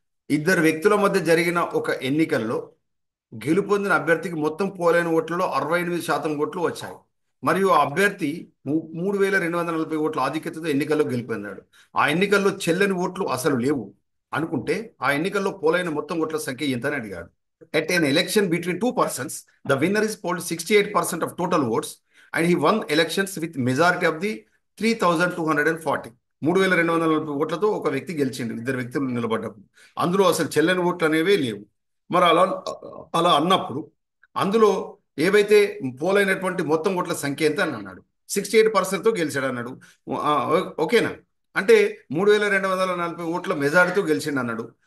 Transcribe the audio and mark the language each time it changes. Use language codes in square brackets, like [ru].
[te] ఇద్దరు వ్యక్తుల మధ్య జరిగిన ఒక ఎన్నికల్లో గెలుపొందిన అభ్యర్థికి మొత్తం పోలైన ఓట్లలో 68% ఓట్లు వచ్చాయి మరియు ఆ అభ్యర్థి 3,240 ఓట్ల ఆధిక్యతతో ఎన్నికల్లో గెలుపొందాడు. ఆ ఎన్నికల్లో చెల్లని ఓట్లు అసలు లేవు అనుకుంటే ఆ ఎన్నికల్లో పోలైన మొత్తం ఓట్ల సంఖ్య ఎంత అని అడిగాడు. [en] At an election between two persons, the winner is polled 68% of total votes and he won elections with majority of the 3,240. [te] 3,240 ఓట్లతో ఒక వ్యక్తి గెలిచిండు. ఇద్దరు వ్యక్తులు నిలబడ్డప్పుడు అందులో అసలు చెల్లని ఓట్లు అనేవే లేవు. మరి అలా అలా అన్నప్పుడు అందులో ఏవైతే పోలైనటువంటి మొత్తం ఓట్ల సంఖ్య ఎంత అని అన్నాడు. 68%తో గెలిచాడు అన్నాడు. ఓకేనా? అంటే 3,240 ఓట్ల మెజారిటీతో గెలిచిండు అన్నాడు.